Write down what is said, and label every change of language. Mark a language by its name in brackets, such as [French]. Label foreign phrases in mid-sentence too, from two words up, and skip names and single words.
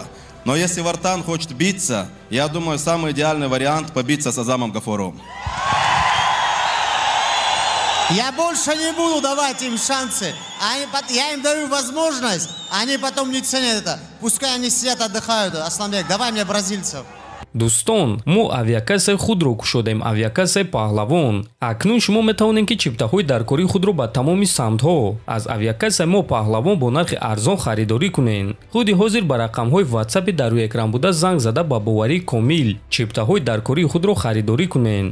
[Russian] Но если Вартан хочет биться, я думаю, самый идеальный вариант побиться с Азамом Гафоровым. Я больше не буду давать им шансы. Я им даю возможность, они потом не ценят это. Пускай они сидят, отдыхают. Асланбек, давай мне бразильцев. [Tajik] дӯстон, мо авиакаси худро кушодем, авиакаси паҳлавон. Акнун шумо метавонем ки чиптаҳои даркории худро ба тамоми самтҳо аз авиакаси мо паҳлавон бо нархи арзон харидорӣ кунед. худи ҳозир ба рақамҳои ватсапи дар рӯи экран буда занг зада ба боварии комил чиптаҳои даркории худро харидорӣ кунед.